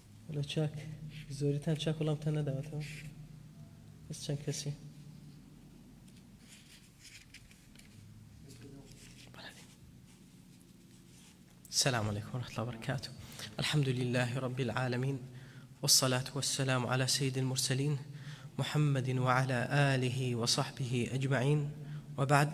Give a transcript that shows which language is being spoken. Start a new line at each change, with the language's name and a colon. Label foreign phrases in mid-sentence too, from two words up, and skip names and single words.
Central Kurdish: ولا چاک زۆریتان چاک وەڵامتان نەداوەتەوە بەس چەند کەسی
Arabic: السلام عليكم ورحمة الله وبركاته. الحمد لله رب العالمين، والصلاة والسلام على سيد المرسلين محمد وعلى آله وصحبه أجمعين، وبعد.